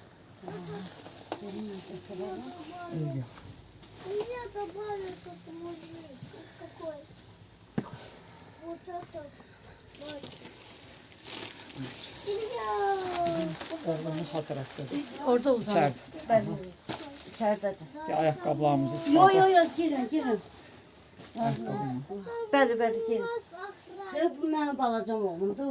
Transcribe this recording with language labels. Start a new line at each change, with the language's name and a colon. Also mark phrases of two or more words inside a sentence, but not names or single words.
Turkish: İyi.
Russian: Я добавлю как мужик. Какой? Вот это.
Azerbaijani: Oğlumuz ha tərəfdədir. Orada uzanır. İçəridə. Bəli. İçəridədir. Ayaqqabılarımızı Yo çıxardaq. yo yo girin girin. Ayaqqabını. Bəli bəli girin. Bu mənim balacam oğlumdur.